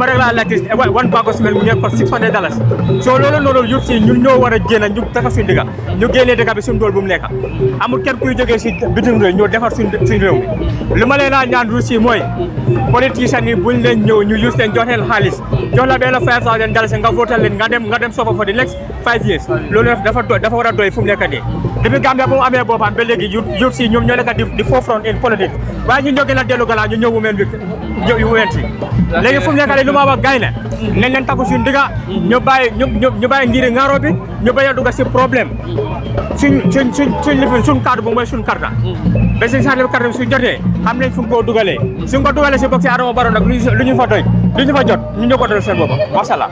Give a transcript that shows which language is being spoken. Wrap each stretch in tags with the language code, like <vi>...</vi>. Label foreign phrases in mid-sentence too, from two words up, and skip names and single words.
<wo>rek laa laajte</wo> <en>one bag of cement</en> <wo>mu ngi cost $600 so loolu noonu youth si ñun ñoo war a génn ñu taka suñu dëkk ñu génnee dëkk bi suñu dool bu mu nekk amul kenn kuy jógee si bitim réew ñoo defar suñu réew mi lu ma leen a ñaan Russie mooy politiciens yi buñ leen ñëw ñu use leen jox leen xaalis jox la benn $5,000 nga votal leen nga dem sofa</wo> <en>for the next 5 years</en> <wo>loolu dafa war a doy fu mu nekk nii depuis Gambia bu mu amee boppam ba léegi youth si ñoom ñoo nekk di</wo> <en>forefront in</en> <wo>politique waaye ñu ñoo gën a dellu gala ñu ñëw women si léegi fu mu nekk lu ma wax gay ne nañ leen takku suñu digga ñu bàyyi ngiri ngaro bi ñu bañ a dugg si problème suñ lifin suñ carte bu mooy suñ carte ba suñ carte bi su jotee xam nañ fu mu ko dugalee suñ ko dugalee si box si Adama Barrow nag lu ñu fa doy lu ñu fa jot ñu ñoo ko dal seen bopp</wo> <ar>ما شاء الله.</ar>